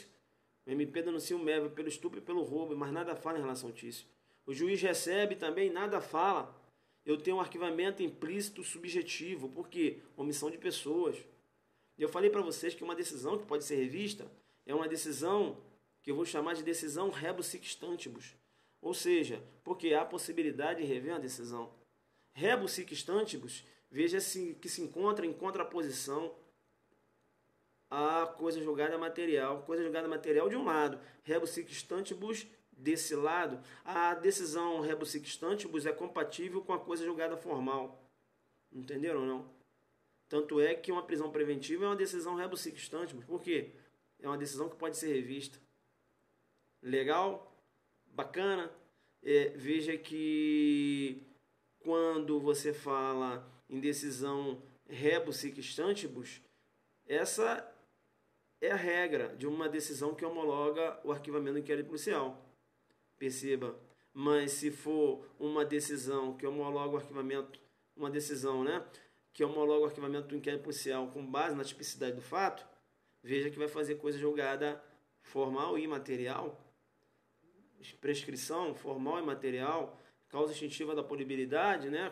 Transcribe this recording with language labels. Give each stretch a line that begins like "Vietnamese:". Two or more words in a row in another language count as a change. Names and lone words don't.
Portuguese: O MP denuncia o Mévio pelo estupro e pelo roubo, mas nada fala em relação ao Tício. O juiz recebe também, nada fala. Eu tenho um arquivamento implícito subjetivo, por quê? Omissão de pessoas. Eu falei para vocês que uma decisão que pode ser revista é uma decisão que eu vou chamar de decisão
Latin: rebus sic stantibus.
Portuguese: Ou seja, porque há a possibilidade de rever uma decisão.
Latin: Rebus sic stantibus,
Portuguese: veja-se que se encontra em contraposição a coisa julgada material. Coisa julgada material de um lado,
Latin: rebus sic stantibus
Portuguese: desse lado. A decisão
Latin: rebus sic stantibus
Portuguese: é compatível com a coisa julgada formal. Entenderam ou não? Tanto é que uma prisão preventiva é uma decisão
Latin: rebus sic stantibus.
Portuguese: Por quê? É uma decisão que pode ser revista. Legal? Bacana? Veja que quando você fala em decisão
Latin: rebus sic stantibus,
Portuguese: essa é a regra de uma decisão que homologa o arquivamento do inquérito policial. Perceba. Mas se for uma decisão que homologa o arquivamento, uma decisão, né, que homologa o arquivamento do inquérito policial com base na tipicidade do fato, veja que vai fazer coisa julgada formal e material, prescrição formal e material, causa extintiva da punibilidade, né?